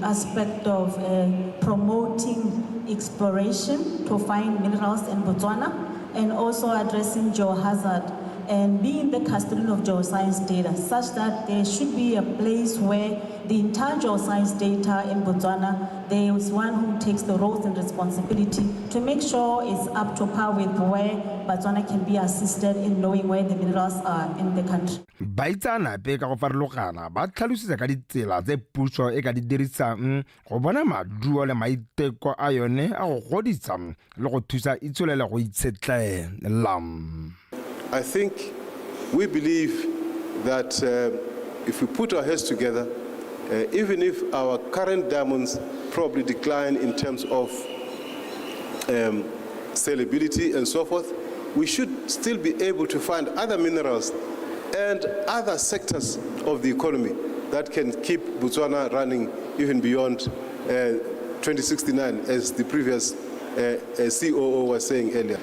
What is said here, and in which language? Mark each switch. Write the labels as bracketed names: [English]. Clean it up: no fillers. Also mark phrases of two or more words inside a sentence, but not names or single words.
[English] aspect of promoting exploration to find minerals in Botswana and also addressing geohazard and being the custodian of geoscience data such that there should be a place where the entire geoscience data in Botswana, there is one who takes the roles and responsibility to make sure it's up to par with where Botswana can be assisted in knowing where the minerals are in the country. [Tswana] Baitsana pe ka go farologana ba tlhalositse ka ditsela tse puso e ka di dirisang go bona maduo le maiteko a yone a go godisa le go thusa itsholelo go itshetlela. [English] I think we believe that if we put our heads together, even if our current diamonds probably decline in terms of sellability and so forth, we should still be able to find other minerals and other sectors of the economy that can keep Botswana running even beyond 2069, as the previous COO was saying earlier.